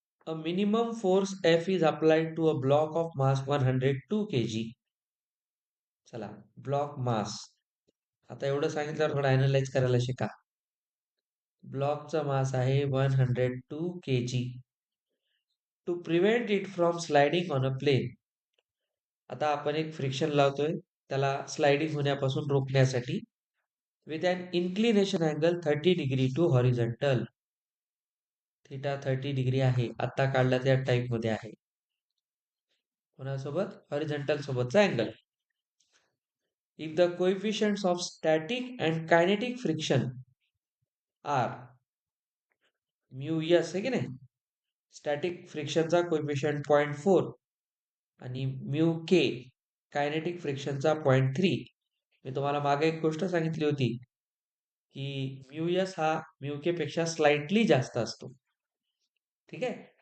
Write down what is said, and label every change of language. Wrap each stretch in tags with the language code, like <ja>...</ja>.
<en>A minimum force F is applied to a block of mass 102 kg.</en> <mr>चला, block मास. आता एवढं सांगितल्यावर थोडं अनालाइज करायला शिका. ब्लॉकचा मास आहे 102 kg.</mr> <en>To prevent it from sliding on a plane.</en> <mr>आता आपण एक फ्रिक्शन लावतोय त्याला स्लाइडिंग होण्यापासून रोखण्यासाठी.</mr> <en>With an inclination angle 30 degree to horizontal.</en> <mr>Theta 30 degree आहे. आता काढला त्या टाइप मध्ये आहे. कोणासोबत? हॉरिझॉन्टल सोबतचा angle.</mr> <en>If the coefficients of static and kinetic friction are mu s</en> <mr>आहे की नाही? स्टॅटिक फ्रिक्शनचा कोएफिशियंट 0.4 आणि म्यू के कायनेटिक फ्रिक्शनचा 0.3. मी तुम्हाला मागे एक गोष्ट सांगितली होती की म्यू एस हा म्यू के पेक्षा स्लाइटली जास्त असतो. ठीक आहे?</mr>